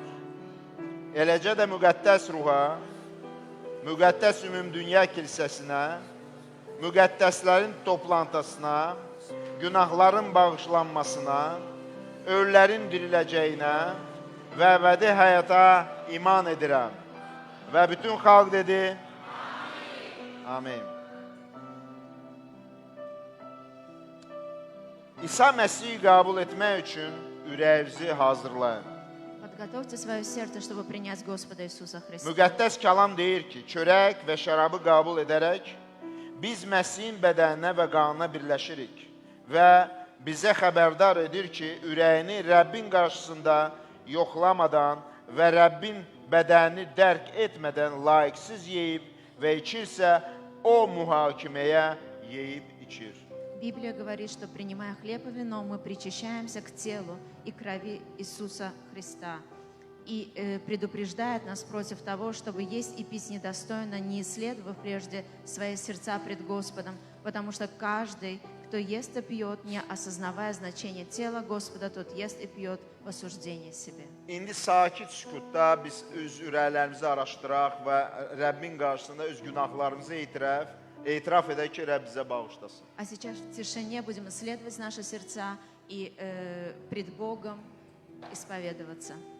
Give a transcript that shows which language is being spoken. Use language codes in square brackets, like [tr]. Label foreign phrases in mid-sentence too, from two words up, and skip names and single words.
[az] Eləcə də müqəddəs ruha, müqəddəs ümumdünya kilsəsinə, müqəddəslərin toplantısına, günahların bağışlanmasına, ölülərin diriləcəyinə və əbədi həyata iman edirəm. Və bütün xalq dedi, Amin. İsa Məsihi qəbul etmək üçün ürəyinizi hazırlayın. [ru] Подготовьте свое сердце, чтобы принять Господа Иисуса Христа. [az] Müqəddəs kəlam deyir ki, çörək və şərabı qəbul edərək, biz Məsihin bədəninə və qanına birləşirik və bizə xəbərdar edir ki, ürəyini Rəbbin qarşısında yoxlamadan və Rəbbin bədənini dərk etmədən layiqsiz yeyib və içirsə, o mühakiməyə yeyib içir. [ru] Библия говорит, что принимая хлеб и вино, мы причащаемся к телу и крови Иисуса Христа. И предупреждает нас против того, чтобы есть и пить недостойно, не исследовав прежде свои сердца пред Господом, потому что каждый, кто ест и пьет, не осознавая значение тела Господа, тот ест и пьет в осуждение себе. [az] İndi sakit sükutda biz öz ürəklərimizi araşdıraq və Rəbbin qarşısında öz günahlarımızı etiraf edək ki, Rəbb bizə bağışlasın. [ru] А сейчас в тишине будем исследовать наши сердца и пред Богом исповедоваться.